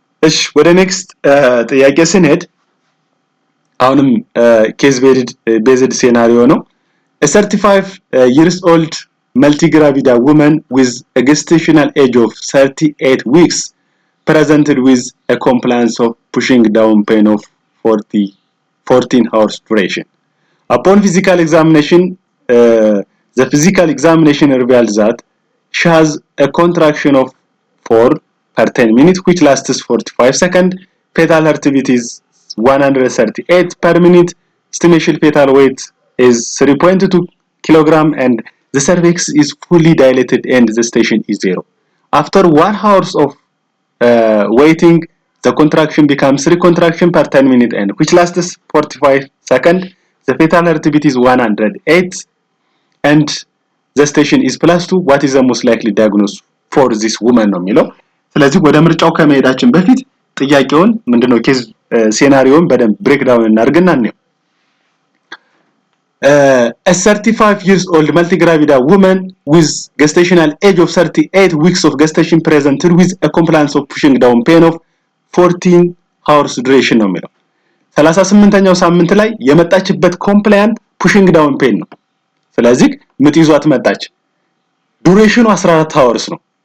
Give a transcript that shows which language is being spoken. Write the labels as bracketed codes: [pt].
[am] እሺ ወደ ኔክስት ጥያቄ ስንሄድ አሁንም ኬዝ ቤዝድ ሴናሪዮ ነው [en] a 35 years old multigravida woman with a gestational age of 38 weeks presented with a compliance of pushing down pain of 14 hours duration. Upon physical examination, the physical examination revealed that she has a contraction of 4 per 10 minutes, which lasts 45 seconds. Fetal heartbeat is 138 per minute. Estimation fetal weight is 3.2 kilogram, and the cervix is fully dilated and the gestation is 0. After 1 hour of waiting, the contraction becomes 3 contraction per 10 minutes and which lasts 45 seconds. The fetal heartbeat is 108 and the gestation is +2. What is the most likely diagnosis for this woman [am] ነው የሚለው ስለዚህ ወደ ምርጫው ከመሄዳችን በፊት ጥያቄውን ምንድነው ኬዝ ሴናሪዮን በደንብ ብሬክ ዳውን እናርግና ነው [en] a 35 years old multigravida woman with gestational age of 38 weeks of gestation presented with a compliance of pushing down pain of 14 hours duration [am] ነው የሚለው 38ኛው ሳምንት ላይ የመጣችበት ኮምፕላያንት pushing down pain ነው ስለዚህ ምጥ ይዟት መጣች ዱሬሽኑ [en] 14 hours ነው